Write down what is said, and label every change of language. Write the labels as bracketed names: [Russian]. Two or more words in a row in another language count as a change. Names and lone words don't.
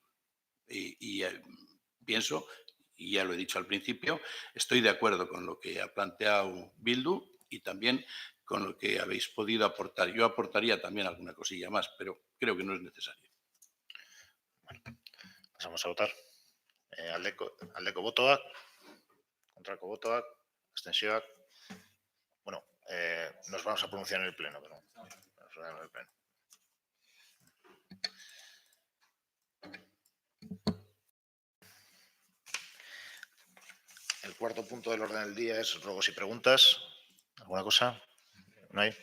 [Spanish] Y pienso, y ya lo he dicho al principio, estoy de acuerdo con lo que ha planteado Bildu y también con lo que habéis podido aportar. Yo aportaría también alguna cosilla más, pero creo que no es necesario. Bueno, pasamos a votar. [Basque] Aldeko botoak, kontrako botoak, abstentzioak. [Spanish] Bueno, nos vamos a pronunciar en el pleno, pero el cuarto punto del orden del día es ruegos y preguntas. ¿Alguna cosa? ¿No hay?